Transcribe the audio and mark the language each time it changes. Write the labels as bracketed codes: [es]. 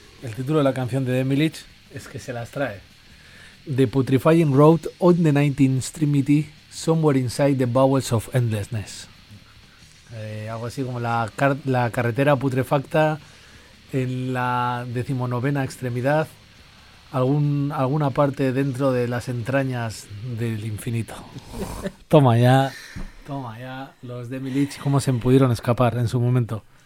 [es] El título de la canción de Demilich es que se las trae. [en] The Putrefying Road on the 19th Street. Somewhere inside the bowels of endlessness. [es] Algo así como la carretera putrefacta en la 19ª extremidad, alguna parte dentro de las entrañas del infinito. Toma ya, los Demilich, cómo se pudieron escapar en su momento.